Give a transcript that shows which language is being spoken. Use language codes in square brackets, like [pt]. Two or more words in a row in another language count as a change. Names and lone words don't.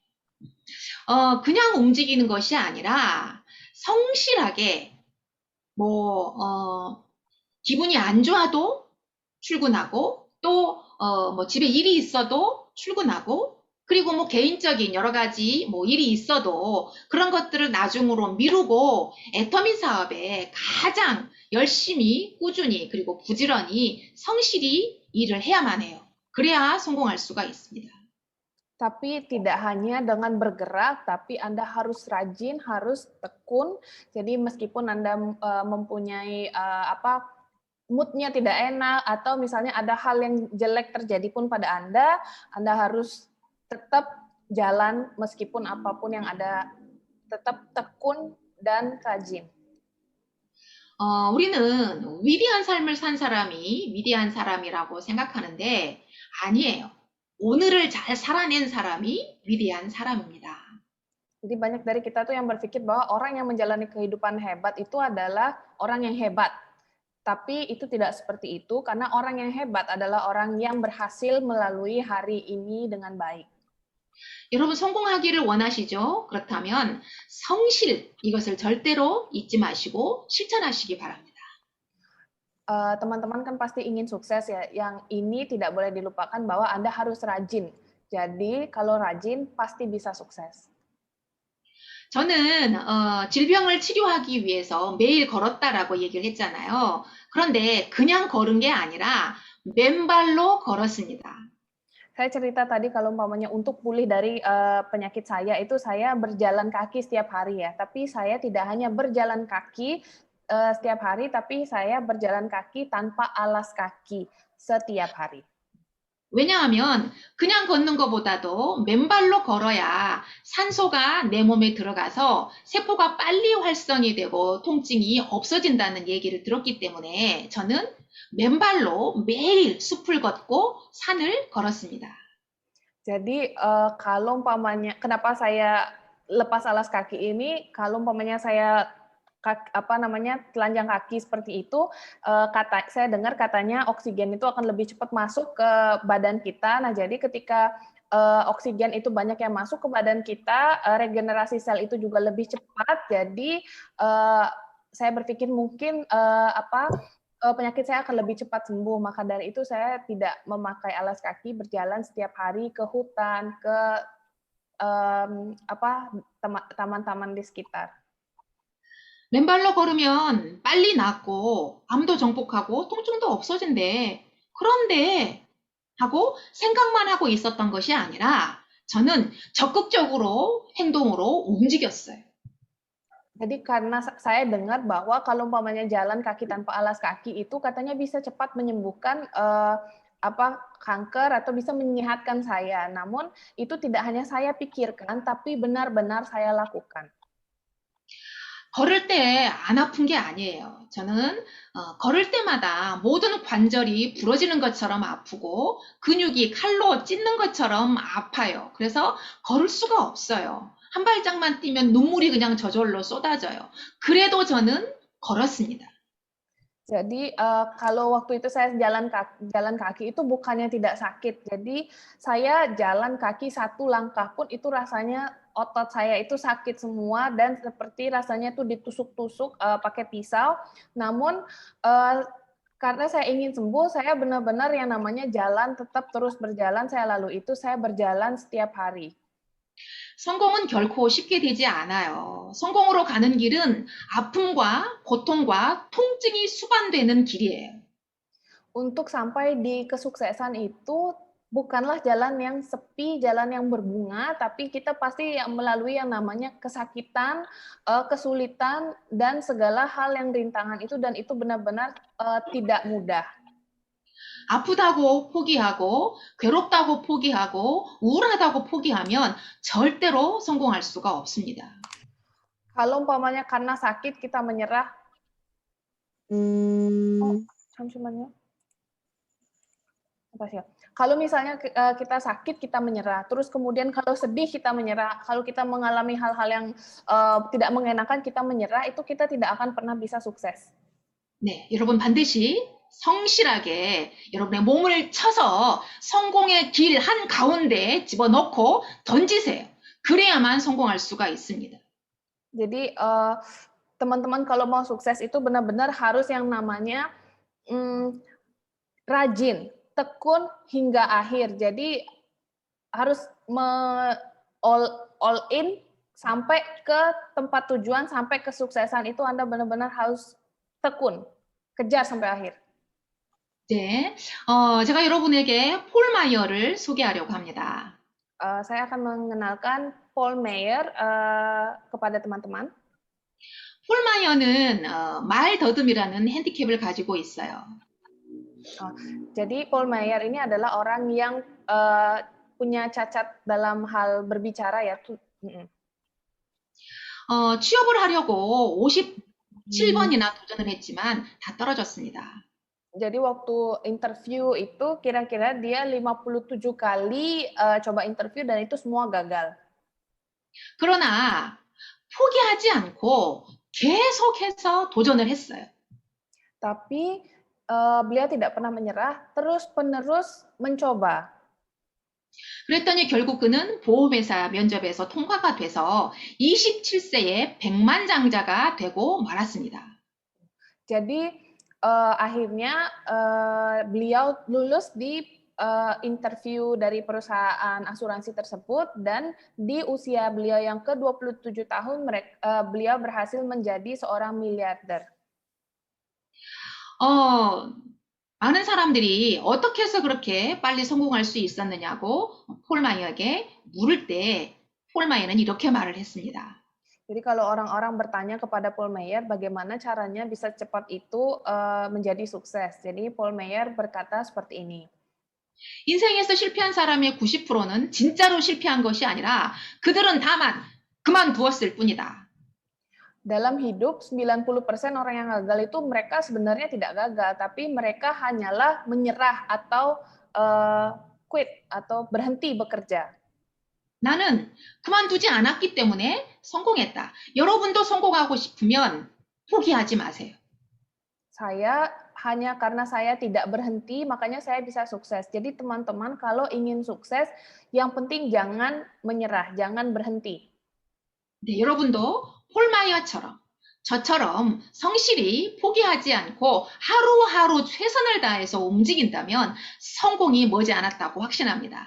[ko] 그냥 움직이는 것이 아니라 성실하게 기분이 안 좋아도 출근하고 또 집에 일이 있어도 출근하고 그리고 개인적인 여러 가지 일이 있어도 그런 것들을 나중으로 미루고 애터미 사업에 가장 열심히 꾸준히 그리고 부지런히 성실히 일을 해야만 해요. 그래야 성공할 수가 있습니다. [id] Tapi tidak hanya dengan bergerak, tapi Anda harus rajin, harus tekun. Jadi meskipun Anda mempunyai moodnya tidak enak, atau misalnya ada hal yang jelek terjadi pun pada Anda harus tetap jalan meskipun apapun yang ada, tetap tekun dan rajin. [ko] 우리는 위대한 삶을 산 사람이 위대한 사람이라고 생각하는데 아니에요. 오늘을 잘 살아낸 사람이 위대한 사람입니다. [id] Jadi banyak dari kita tuh yang berpikir bahwa orang yang menjalani kehidupan hebat itu adalah orang yang hebat. Tapi itu tidak seperti itu, karena orang yang hebat adalah orang yang berhasil melalui hari ini dengan baik. [ko] 여러분 성공하기를 원하시죠? 그렇다면 성실, 이것을 절대로 잊지 마시고 실천하시기 바랍니다. [id] Teman-teman kan pasti ingin sukses ya, yang ini tidak boleh dilupakan bahwa Anda harus rajin. Jadi kalau rajin pasti bisa sukses. [ko] 저는 질병을 치료하기 위해서 매일 걸었다라고 얘기를 했잖아요. 그런데 그냥 걸은 게 아니라 맨발로 걸었습니다. [id] Saya cerita tadi kalau umpamanya untuk pulih dari penyakit saya itu saya berjalan kaki setiap hari ya. Tapi saya tidak hanya berjalan kaki setiap hari, tapi saya berjalan kaki tanpa alas kaki setiap hari. [ko] 왜냐하면 그냥 걷는 것보다도 맨발로 걸어야 산소가 내 몸에 들어가서 세포가 빨리 활성이 되고 통증이 없어진다는 얘기를 들었기 때문에 저는 맨발로 매일 숲을 걷고 산을 걸었습니다. [id] Jadi kalau umpamanya kenapa saya lepas alas kaki ini, kalau umpamanya saya telanjang kaki seperti itu, saya dengar katanya oksigen itu akan lebih cepat masuk ke badan kita. Nah, jadi ketika oksigen itu banyak yang masuk ke badan kita, regenerasi sel itu juga lebih cepat. Jadi saya berpikir mungkin penyakit saya akan lebih cepat sembuh. Maka dari itu saya tidak memakai alas kaki, berjalan setiap hari ke hutan, ke taman-taman di sekitar. [ko] 맨발로 걸으면 빨리 낫고 암도 정복하고 통증도 없어진대. 그런데 하고 생각만 하고 있었던 것이 아니라 저는 적극적으로 행동으로 움직였어요. [id] Jadi karena saya dengar bahwa kalau umpamanya jalan kaki tanpa alas kaki itu katanya bisa cepat menyembuhkan kanker atau bisa menyehatkan saya. Namun itu tidak hanya saya pikirkan, tapi benar-benar saya lakukan. [ko] 걸을 때 안 아픈 게 아니에요. 저는 걸을 때마다 모든 관절이 부러지는 것처럼 아프고 근육이 칼로 찢는 것처럼 아파요. 그래서 걸을 수가 없어요. 한 발짝만 뛰면 눈물이 그냥 저절로 쏟아져요. 그래도 저는 걸었습니다. [id] Jadi kalau waktu itu saya jalan kaki itu bukannya tidak sakit. Jadi saya jalan kaki satu langkah pun itu rasanya otot saya itu sakit semua dan seperti rasanya tuh ditusuk-tusuk pakai pisau. Namun karena saya ingin sembuh, saya benar-benar yang namanya jalan, tetap terus berjalan. Saya lalu itu saya berjalan setiap hari. [ko] 성공은 결코 쉽게 되지 않아요. 성공으로 가는 길은 아픔과 고통과 통증이 수반되는 길이에요. [id] Untuk sampai di kesuksesan itu bukanlah jalan yang sepi, jalan yang berbunga, tapi kita pasti melalui yang namanya kesakitan, kesulitan, dan segala hal yang rintangan itu, dan itu benar-benar tidak mudah. [ko] 아프다고 포기하고 괴롭다고 포기하고 우울하다고 포기하면 절대로 성공할 수가 없습니다. [id] Kalau umpamanya karena sakit kita menyerah, 잠시만요. Kalau misalnya kita sakit kita menyerah, terus kemudian kalau sedih kita menyerah, kalau kita mengalami hal-hal yang tidak mengenakan kita menyerah, itu kita tidak akan pernah bisa sukses. [ko] 네, 여러분 반드시 성실하게 여러분의 몸을 쳐서 성공의 길 한가운데 집어넣고 던지세요. 그래야만 성공할 수가 있습니다. [id] Jadi teman-teman kalau mau sukses itu benar-benar harus yang namanya rajin, tekun hingga akhir. Jadi harus [en] all in [id] sampai ke tempat tujuan, sampai kesuksesan itu Anda benar-benar harus tekun, kejar sampai akhir. [ko] 네, 제가 여러분에게 폴 마이어를 소개하려고 합니다. [id] Saya akan mengenalkan Paul Meyer kepada teman-teman. [ko] 폴 마이어는 말 더듬이라는 핸디캡을 가지고 있어요. [id] Jadi Paul Meyer ini adalah orang yang punya cacat dalam hal berbicara ya. [ko] 취업을 하려고 57번이나 도전을 했지만 다 떨어졌습니다. [id] Jadi waktu interview itu kira-kira dia 57 kali coba interview dan itu semua gagal. [ko] 그러나 포기하지 않고 계속해서 도전을 했어요. [id] Tapi beliau tidak pernah menyerah, terus-penerus mencoba. [ko] 그랬더니 결국 그는 보험회사 면접에서 통과가 돼서 27세에 백만장자가 되고 말았습니다. [id] Jadi akhirnya beliau lulus di interview dari perusahaan asuransi tersebut dan di usia beliau yang ke-27 tahun beliau berhasil menjadi seorang miliarder. [ko] 많은 사람들이 어떻게 해서 그렇게 빨리 성공할 수 있었느냐고 폴 마이어에게 물을 때 폴 마이어는 이렇게 말을 했습니다. [id] Jadi kalau orang-orang bertanya kepada Paul Meyer bagaimana caranya bisa cepat itu menjadi sukses. Jadi Paul Meyer berkata seperti ini. [ko] 인생에서 실패한 사람의 90%는 진짜로 실패한 것이 아니라 그들은 다만 그만두었을 뿐이다. [id] Dalam hidup 90% orang yang gagal itu mereka sebenarnya tidak gagal, tapi mereka hanyalah menyerah atau quit atau berhenti bekerja. [ko] 나는 그만두지 않았기 때문에 성공했다. 여러분도 성공하고 싶으면 포기하지 마세요. [id] Saya hanya karena saya tidak berhenti, makanya saya bisa sukses. Jadi teman-teman kalau ingin sukses, yang penting jangan menyerah, jangan berhenti. [ko] 네, 여러분도 폴마이어처럼 저처럼 성실히 포기하지 않고 하루하루 최선을 다해서 움직인다면 성공이 머지않았다고 확신합니다.